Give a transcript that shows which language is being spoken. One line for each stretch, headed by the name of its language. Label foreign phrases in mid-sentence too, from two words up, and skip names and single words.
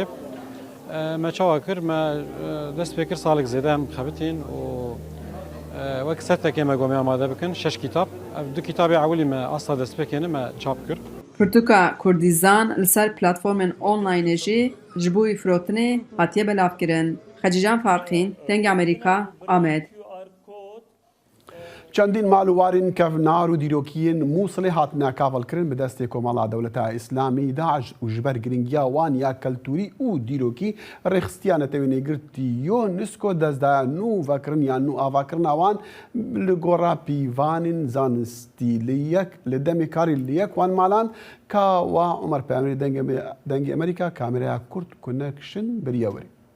Kurdish: Me çawa kir, me dest pê kir salek zêde em xebitîn û wek sertekê me got me amade bikin, 6 kitap. Ev du kitabê ewilî me asla destpêkê me çap kir. Pirtûka Kurdîzan li ser platformên onlinê jî ji bo îfirotinê hatiye belavkirin. Xecîcan Farxîn, Deng Amerîka, Amed. چەندین ماڵوارین کەڤنار و دیرۆکیین مووسڵی هاتنە کاڤڵکردن بە دەستی کۆمەڵا دەوڵەتە ئیسلامی داعش و ji ber giringiya wan ya keltûrî û dîrokî rêxistiyana tevînêgirtî UNESCO dezdaya nû vekirin yan nû avakirina wan li gora pîvanên zanistî li demê karî li yek wan malan ka wa Umer Peyamberî dengê Amerîka kameraya Kurd Connection biriye werî.